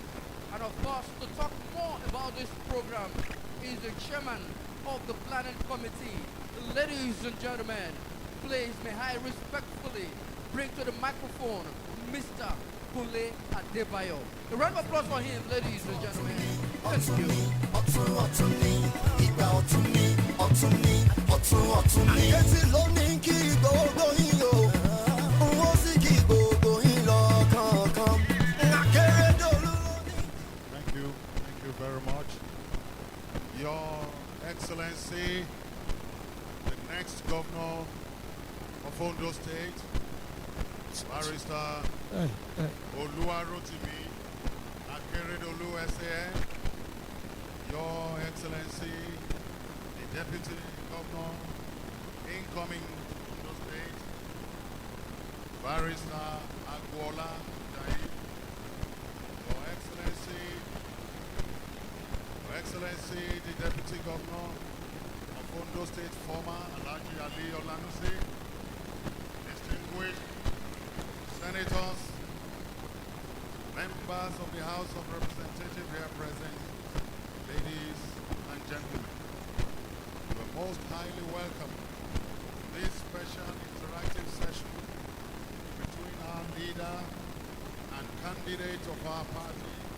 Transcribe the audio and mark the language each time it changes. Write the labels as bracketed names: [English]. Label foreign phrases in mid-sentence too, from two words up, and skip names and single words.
[English] And of course, to talk more about this program is the chairman of the planning committee. Ladies and gentlemen, please may I respectfully bring to the microphone Mr. Kule Adebayo. A round of applause for him, ladies and gentlemen. Thank you. [Yoruba] Aketi ló ní kí gbogbo yín o, n ó sì kí gbogbo yín lọ́kọ̀ọ̀kan. Akérédolú ló ní. [English] Thank you very much. Your Excellency, the next governor of Ondo State, Barrister Oluwarotimi Akeredolu SAN, Your Excellency, the Deputy Governor, incoming Ondo State, Barrister Agwola Jai, Your Excellency, the Deputy Governor of Ondo State, former Alhaji Ali Olanusi, distinguished senators, members of the House of Representatives here present, ladies and gentlemen, you are most highly welcome to this special interactive session between our leader and candidate of our party,